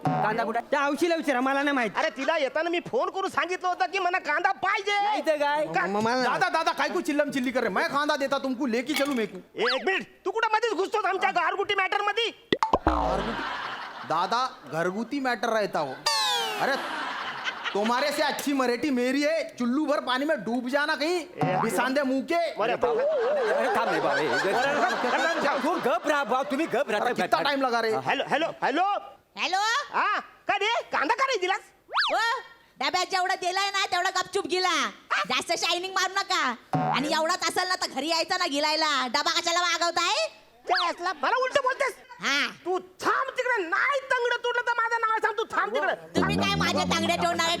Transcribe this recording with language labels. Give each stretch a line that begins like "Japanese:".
Marathi: कांदा कुठे त्या औशीला विचारा मला नाही माहित अरे तिला येताना मी फोन करून सांगितलं होतं की मला कांदा पाहिजे नाही तर काय मला
Hindi: दादा दादा काय को चिल्लम चिल्ली कर रहे, मैं खांदा देता तुमको, लेके चलूं मेरे को.
Marathi: एक मिनिट तू कुठं मध्येच घुसतोस आमच्या गारगुटी मॅटर मध्ये
Hindi: दादा घरगुती मैटर रहता हो. अरे तुम्हारे से अच्छी मराठी मेरी है. चुल्लू भर पानी में डूब जाना कहीं बिसांदे मुंह के.
Marathi: अरे बाबा. अरे थांब रे बाबा. तू गप राहा भाऊ, तुम्ही गप राहा.
Hindi: कितना टाइम लगा रे.
Marathi: हॅलो हॅलो हॅलो हॅलो हा का रे कांदा का रे दिलास ओ डब्यात जेवढा दिलाय ना तेवढा गपचूप गेला. जास्त शायनिंग मारू नका. आणि एवढाच असेल ना तर घरी यायचा ना गिलायला. डबा कशाला मागवताय? त्यासला मला उलट बोलतेस हा तू थांब तिकडे. नाही तंगड तुटलं तर माझं नाव सांग. तू थांब तिकडे. तुम्ही काय माझ्या तांगड्या ठेवणार आहे?